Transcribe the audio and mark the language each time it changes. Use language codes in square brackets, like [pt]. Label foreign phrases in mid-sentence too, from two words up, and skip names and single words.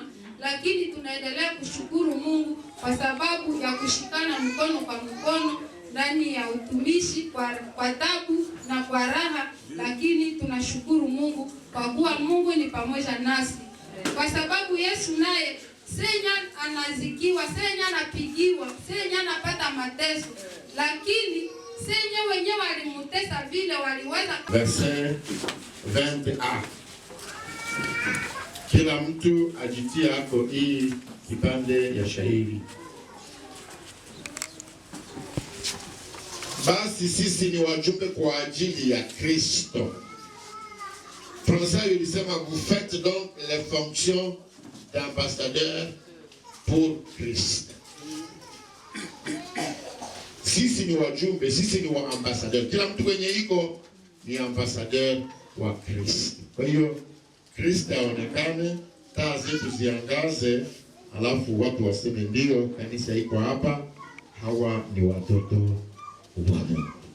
[sw] Lakini tunaendelea kushukuru Mungu kwa sababu ya kushikana mkono kwa mkono ndani ya utumishi kwa tabu na kwa raha. Lakini tunashukuru Mungu kwa kuwa Mungu ni pamoja nasi, kwa sababu Yesu naye senya anazikiwa, senya anapigiwa, senya anapata mateso, lakini senya wenyewe walimutesa vile waliweza. [fr] Verset 20a. [sw] Kila mtu ajitia hapo hii kipande ya shairi. Basi sisi ni wajumbe kwa ajili ya Kristo. [fr] Français ilisema vous faites donc les fonctions d'ambassadeur pour Christ. [sw] Sisi ni wajumbe, sisi ni wa ambassadeur. Kila mtu kwenye iko ni ambassadeur wa Kristo. Kwa hiyo Kristo aonekane, taa zetu ziangaze, alafu watu waseme ndio kanisa iko hapa, hawa ni watoto wa Mungu.